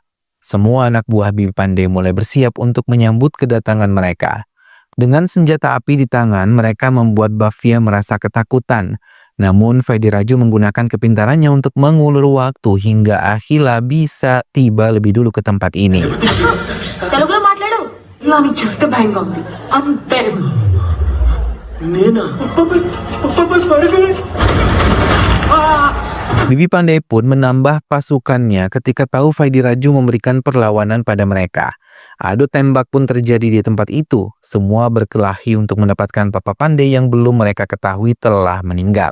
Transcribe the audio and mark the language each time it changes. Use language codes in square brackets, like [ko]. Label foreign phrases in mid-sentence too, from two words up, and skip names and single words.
[id] Semua anak buah Bibi Pandey mulai bersiap untuk menyambut kedatangan mereka. Dengan senjata api di tangan, mereka membuat Bavia merasa ketakutan. Namun Vaidi Raju menggunakan kepintarannya untuk mengulur waktu hingga Akhila bisa tiba lebih dulu ke tempat ini. [te] తెలుగులో మాట్లాడు నాని చూస్తే భయంగా ఉంది అంతే నేనా [id] Bibi Pandey pun menambah pasukannya ketika tahu Vaidi Raju memberikan perlawanan pada mereka. Adu tembak pun terjadi di tempat itu. Semua berkelahi untuk mendapatkan Papa Pandey yang belum mereka ketahui telah meninggal.